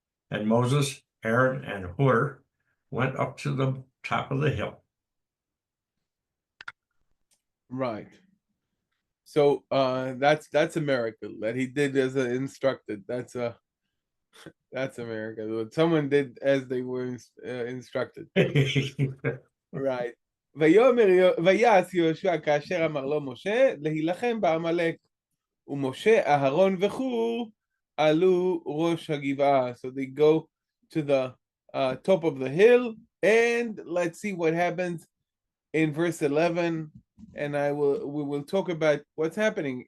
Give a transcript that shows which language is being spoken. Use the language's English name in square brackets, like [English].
[English] And Moses, Aaron, and Hur went up to the top of the hill. Right. So that's a miracle that he did as instructed. That's a miracle. Someone did as they were instructed. Right. [Hebrew] ויעש יהושע כאשר אמר לו משה להילחם בעמלק, ומשה, אהרון וחור עלו ראש הגבעה. [English] So they go to the top of the hill, and let's see what happens in verse 11, and we will talk about what's happening.